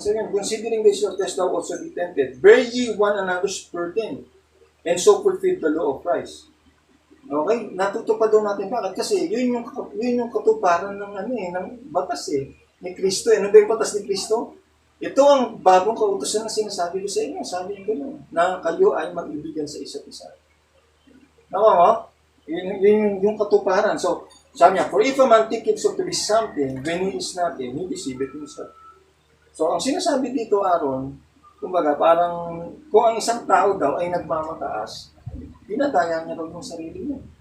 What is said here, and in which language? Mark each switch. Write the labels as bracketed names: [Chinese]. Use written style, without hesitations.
[Filipino] So yan, [English] considering this your test thou also be tempted, bear ye one another's burden, and so fulfill the law of Christ. [Filipino] Okay, natutupad daw natin. Bakit? Kasi yun yung katuparan ng ng batas ni Kristo. Ano ba yung batas ni Kristo? Ito ang bagong kautusan na sinasabi ko sa inyo. Sabi niyo gano'n, na kayo ay mag-ibigan sa isa't isa. Nawa mo? Yun yung katuparan. So, sabi niya, [English] for if a man think himself to be something, when he is nothing, he deceiveth himself. [Filipino] So, ang sinasabi dito, Aaron, kumbaga, parang, kung ang isang tao daw ay nagmamataas, dinadaya niya daw yung sarili niya.